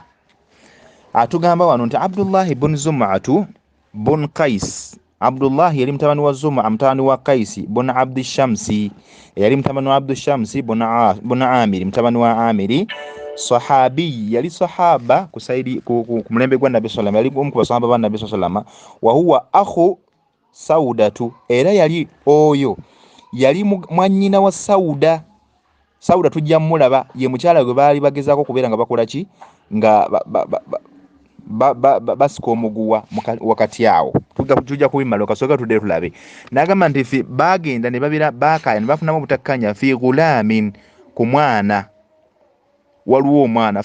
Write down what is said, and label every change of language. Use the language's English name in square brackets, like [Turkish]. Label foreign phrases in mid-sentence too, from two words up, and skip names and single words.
[Ganda] Atugamba wano nti Abdullah ibn Zum'atu bun Qais, Abdullah yali mutabani wa Zum'a mutabani wa Qais bun Abd Shamsi, yali mutabani wa Abd Shamsi bun Amir mutabani wa Amiri. Sahabi, yali sahaba kusaidi ku mulembe gwa Nabbi [Arabic] صلى الله عليه وسلم, [Ganda] yali ku basahaba ba Nabbi [Arabic] صلى الله عليه وسلم. وهو أخو سودة, [Ganda] era yali oyo yali mwannyina wa Sauda. Sauda tujja mulaba ye mukyala gwe baali bagezaako kubeera nga bakola ki nga basika omuguwa wakati awo. Tujja kubimala kasooka tudde tulabe. N'agamba nti bagenda ne babira baakaya ne bafunamu obutakkanya [Arabic] في غلام, [Ganda] ku mwana, waliwo omwana.